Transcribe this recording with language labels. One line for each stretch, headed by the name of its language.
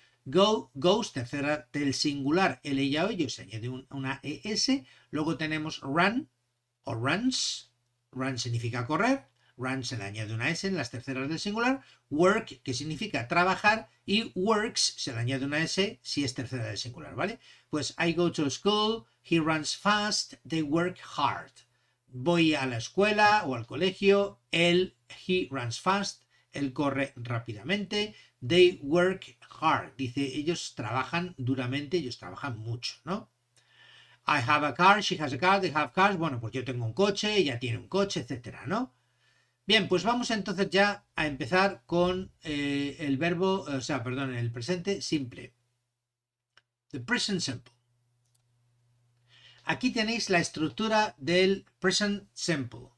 Spanish: Go, goes, tercera del singular, el, ella o ello, se añade una ES. Luego tenemos run o runs. Run significa correr. Run se le añade una S en las terceras del singular. Work, que significa trabajar. Y works se le añade una S si es tercera del singular, ¿vale?
English: Pues I go to school, he runs fast, they work hard.
Spanish: Voy a la escuela o al colegio,
English: he runs fast,
Spanish: él corre rápidamente.
English: They work hard.
Spanish: Dice, ellos trabajan duramente, ellos trabajan mucho, ¿no?
English: I have a car, she has a car, they have cars.
Spanish: Bueno, pues yo tengo un coche, ella tiene un coche, etcétera, ¿no? Bien, pues vamos entonces ya a empezar con el verbo, el presente simple. The present simple. Aquí tenéis la estructura del present simple.